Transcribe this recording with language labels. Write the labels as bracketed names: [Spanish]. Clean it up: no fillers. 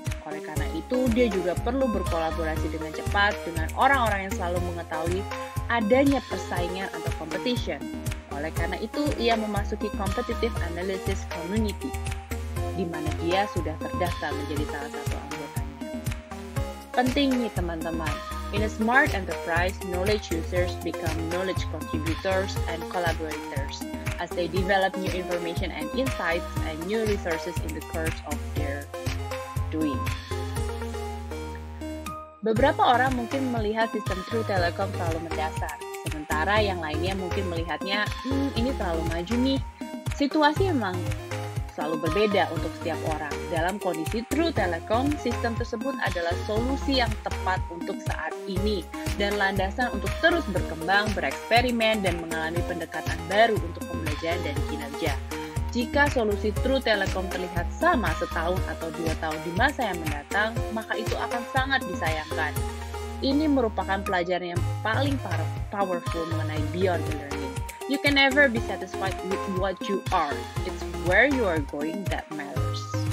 [Indonesian] Oleh karena itu, dia juga perlu berkolaborasi dengan cepat dengan orang-orang yang selalu mengetahui adanya persaingan atau competition. Oleh karena itu, ia memasuki [English] competitive analysis community, [Indonesian] di mana dia sudah terdaftar menjadi salah satu anggotanya. Penting nih teman-teman, [English] in a smart enterprise, knowledge users become knowledge contributors and collaborators as they develop new information and insights and new resources in the course of their [Indonesian] Beberapa orang mungkin melihat sistem True Telecom terlalu mendasar, sementara yang lainnya mungkin melihatnya, ini terlalu maju nih. Situasi memang selalu berbeda untuk setiap orang. Dalam kondisi True Telecom, sistem tersebut adalah solusi yang tepat untuk saat ini dan landasan untuk terus berkembang, bereksperimen, dan mengalami pendekatan baru untuk pembelajaran dan kinerja. Jika solusi True Telecom terlihat sama setahun atau 2 tahun di masa yang mendatang, maka itu akan sangat disayangkan. Ini merupakan pelajaran yang paling powerful mengenai [English] beyond learning. You can never be satisfied with what you are. It's where you are going that matters.